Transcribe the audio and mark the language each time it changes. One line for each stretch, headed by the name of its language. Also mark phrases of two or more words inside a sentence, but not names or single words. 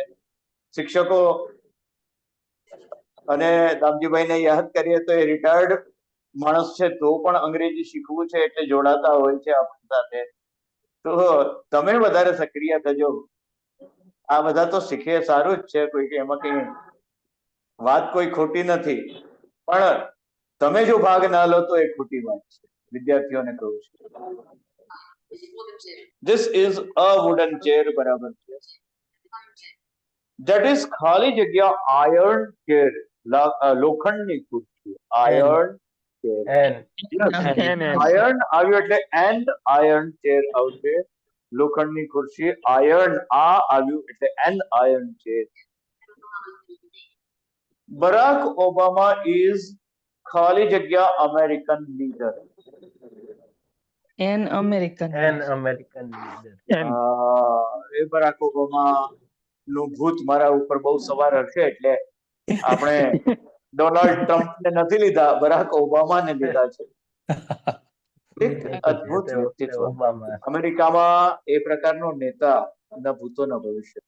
Gujarati: શિક્ષકો અને દામજીભાઈને યાદ કરીએ તો એ રિટાયર્ડ માણસ છે, તો પણ અંગ્રેજી શીખવું છે એટલે જોડાતા હોય છે આપણી સાથે. તો તમે વધારે સક્રિય થજો. આ બધા તો શીખે, સારું જ છે, કોઈ એમાં કઈ વાત કોઈ ખોટી નથી, પણ તમે જો ભાગ ના લો તો એ ખોટી વાત છે. વિદ્યાર્થીઓને કહું છું.
English: This is a wooden chair.
Gujarati: બરાબર છે.
English: That is
Gujarati: ખાલી જગ્યા
English: iron chair.
Gujarati: લોખંડની ખુરશી.
English: iron chair.
Gujarati: iron આવ્યું એટલે
English: and iron chair
Gujarati: આવશે. લોખંડની ખુરશી. iron આ આવ્યું એટલે
English: an iron chair. બરાક ઓબામા is
Gujarati: ખાલી જગ્યા
English: American leader. An American leader.
Gujarati: એ બરાક ઓબામા નું ભૂત મારા ઉપર બહુ સવાર હશે, એટલે આપણે ડોનાલ્ડ ટ્રમ્પ ને નથી લીધા, બરાક ઓબામાને લીધા છે. એક અદ્ભુત વ્યક્તિત્વ. અમેરિકામાં એ પ્રકારનો નેતા ન ભૂતો ન ભવિષ્ય.